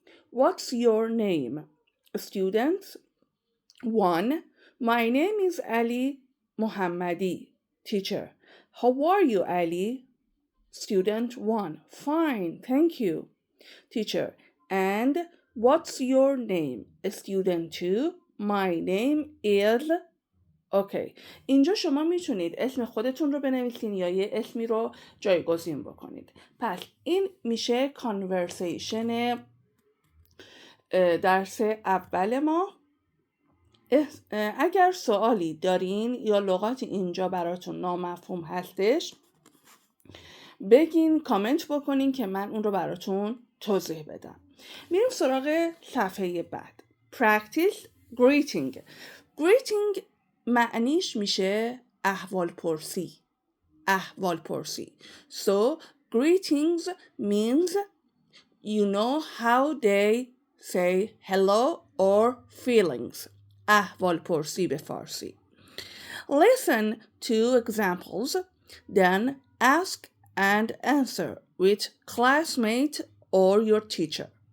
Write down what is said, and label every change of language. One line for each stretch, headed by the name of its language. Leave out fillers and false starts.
English: What's your name? Students: 1. My name is Ali Mohammadi. Teacher: How are you, Ali? Student 1. Fine, thank you. Teacher: And what's your name? Student 2. My name is...
Persian: اوکی، اینجا شما میتونید اسم خودتون رو بنویسین یا یه اسمی رو جایگزین بکنید. پس این میشه کانورسیشن درس اول ما. اگر سوالی دارین یا لغاتی اینجا براتون نامفهوم هستش بگین، کامنت بکنین که من اون رو براتون توضیح بدم. میریم سراغ صفحه بعد.
English: Practice greeting.
Persian: Greeting معنیش میشه احوال پرسی. احوال پرسی.
English: So greetings means you know how they say hello or feelings.
Persian: احوال پرسی به فارسی.
English: Listen to examples, then ask and answer with classmate or your teacher.